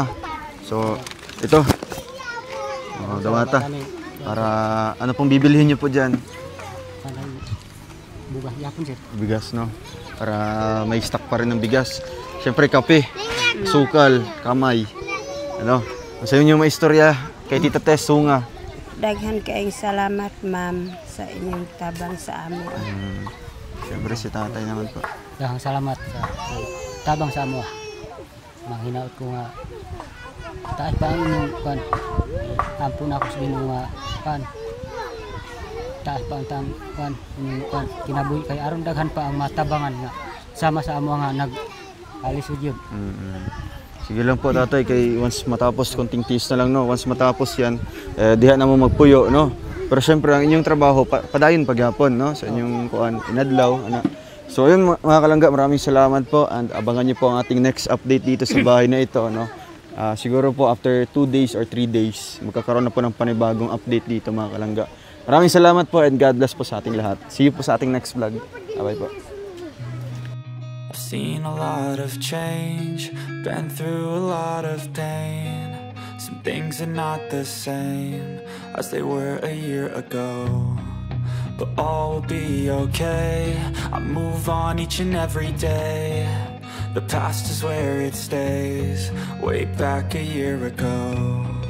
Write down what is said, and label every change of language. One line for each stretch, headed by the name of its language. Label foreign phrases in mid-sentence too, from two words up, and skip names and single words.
Filipino: So ito. Dawata. Para ano pong bibilihin niyo po dyan?
Cebuano: Bugas, yapon sir.
Filipino: Bigas no? Para may stock pa rin ng bigas. Syempre kape, sukal, kamay. Ano?
Cebuano: Sa inyo may istorya kay Tita Tess Sunga. Daghan kaayong salamat, ma'am, sa inyong tabang sa amin.
Filipino: Syempre si tatay naman po.
Cebuano: Daghang salamat sa tabang sa amo. Manghinaot ko nga taas pa ang inyong kan. Ampun ako sa inyong kan. Taas pa ang kan inyong kan. Kinabuhi kay aron daghan pa ang matabangan nga sama sa amo nga nag-alisod yun.
Filipino: Sige lang po tatay, kay once matapos konting tiis na lang no. Once matapos yan,
Cebuano: diha na mo magpuyo no. Pero syempre ang inyong trabaho padayon paghapon no sa inyong kuan inadlaw ana.
Filipino: So ayun mga kalangga, maraming salamat po and abangan niyo po ang ating
English: next update
Filipino: dito sa bahay na ito no. Siguro po
English: after 2 days or 3 days
Filipino: magkakaroon na po ng panibagong update dito mga kalangga. Maraming salamat po and
English: God bless
Filipino: po sa ating lahat.
English: See you
Filipino: po sa ating
English: next vlog.
Filipino: Bye po.
English: I've seen a lot of change, been through a lot of pain. Some things are not the same as they were a year ago, but all will be okay. I move on each and every day. The past is where it stays, way back a year ago.